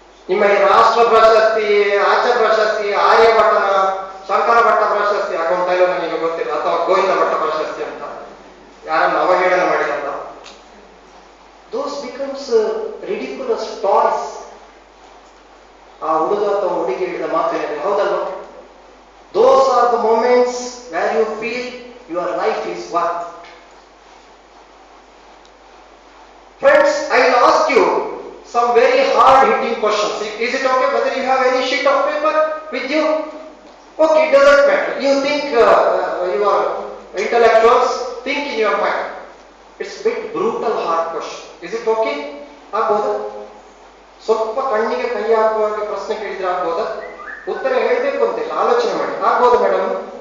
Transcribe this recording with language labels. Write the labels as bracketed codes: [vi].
[kn] ನಿಮ್ಮ ಈ ರಾಷ್ಟ್ರ ಪ್ರಶಸ್ತಿ, ಆಚಾರ್ಯ ಪ್ರಶಸ್ತಿ, ಆರ್ಯಭಟ್ಟನ ಶಂಕರ ಭಟ್ಟ ಪ್ರಶಸ್ತಿ ಆಗುವಂತ ಇಲ್ಲ ನನಗೆ ಗೊತ್ತಿಲ್ಲ, ಅಥವಾ ಗೋವಿಂದ ಭಟ್ಟ ಪ್ರಶಸ್ತಿ ಅಂತ ಯಾರನ್ನು ಅವಹೇಳನ ಮಾಡಿದಂತ, [en] those becomes ridiculous toys. [kn] ಆ ಹುಡುಗ ಅಥವಾ ಹುಡುಗಿ ಹೇಳಿದ ಮಾತೇನಿದೆ, ಹೌದಲ್ವ? [en] Those are the moments where you feel your life is worth. Friends, I will ask you some very hard hitting questions. Is it okay whether you have any sheet of paper with you? Okay, it doesn't matter. You think you are intellectuals, think in your mind. It's a bit brutal hard question. Is it okay? [kn] ಆಗ್ಬೋದಾ? ಸ್ವಲ್ಪ ಕಣ್ಣಿಗೆ ಕೈ ಹಾಕುವಾಗ ಪ್ರಶ್ನೆ ಕೇಳಿದ್ರೆ ಆಗ್ಬೋದಾ? ಉತ್ತರ ಹೇಳ್ಬೇಕು ಅಂತಿಲ್ಲ, ಆಲೋಚನೆ ಮಾಡಿ. ಆಗ್ಬೋದಾ ಮೇಡಮ್?